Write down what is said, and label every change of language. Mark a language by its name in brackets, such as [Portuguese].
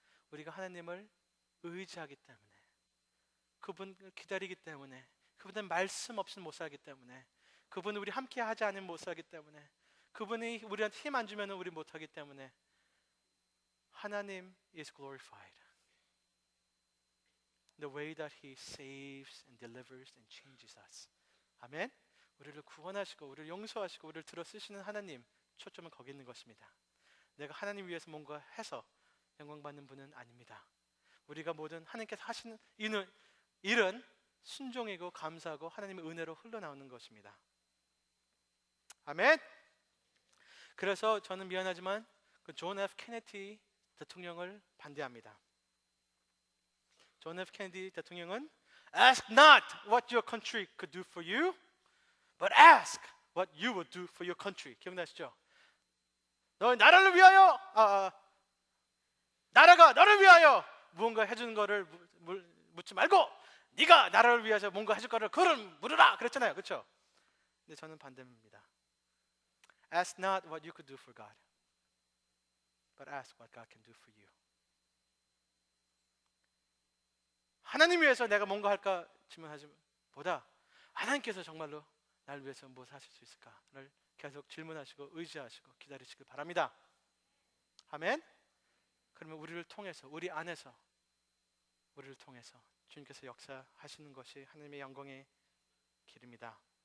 [Korean] 우리가 하나님을 의지하기 때문에, 그분을 기다리기 때문에, 그분은 말씀 없이는 못 살기 때문에, 그분은 우리 함께 하지 않으면 못 살기 때문에, 그분이 우리한테 힘 안 주면 우리 못 하기 때문에 하나님 [English] is glorified. The way that He saves and delivers and changes us. [Korean] 아멘. 우리를 구원하시고 우리를 용서하시고 우리를 들어 쓰시는 하나님, 초점은 거기 있는 것입니다. 내가 하나님 위해서 뭔가 해서 영광 받는 분은 아닙니다. 우리가 모든 하나님께서 하시는 일은 순종이고 감사하고 하나님의 은혜로 흘러나오는 것입니다. 아멘. 그래서 저는 미안하지만 그 존 F 케네디 대통령을 반대합니다. 존 F 케네디 대통령은 [English] Ask not what your country could do for you, but ask what you would do for your country. [Korean] 기억나시죠? 너 나라를 위하여, 나라가 너를 위하여 무언가 해주는 거를 묻지 말고 네가 나라를 위해서 뭔가 해줄 거를 그를 물으라 그랬잖아요. 그렇죠? 근데 저는 반대입니다. [English] Ask not what you could do for God, but ask what God can do for you. [Korean] 하나님 위해서 내가 뭔가 할까 질문하지 보다 하나님께서 정말로 나를 위해서 무엇을 하실 수 있을까를 계속 질문하시고 의지하시고 기다리시길 바랍니다. 아멘. 그러면 우리를 통해서, 우리 안에서, 우리를 통해서 주님께서 역사하시는 것이 하나님의 영광의 길입니다.